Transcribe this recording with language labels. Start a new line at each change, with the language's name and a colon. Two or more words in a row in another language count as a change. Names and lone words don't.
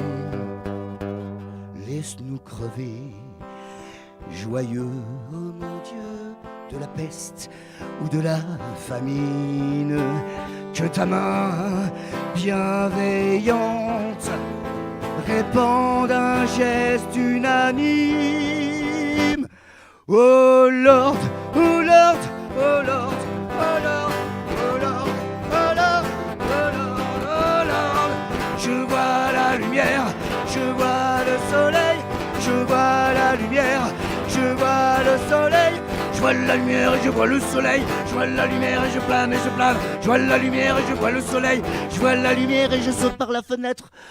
French: Laisse-nous crever joyeux, oh mon Dieu, de la peste ou de la famine. Que ta main bienveillante répande un geste unanime.
English: Oh Lord, oh Lord, oh Lord, oh Lord, oh Lord, oh Lord, oh Lord, oh Lord.
French: Je vois la lumière, je vois le soleil, je vois la lumière, je vois le soleil. Je vois la lumière et je vois le soleil. Je vois la lumière et je plane et je plane. Je vois la lumière et je vois le soleil. Je vois la lumière et je saute par la fenêtre.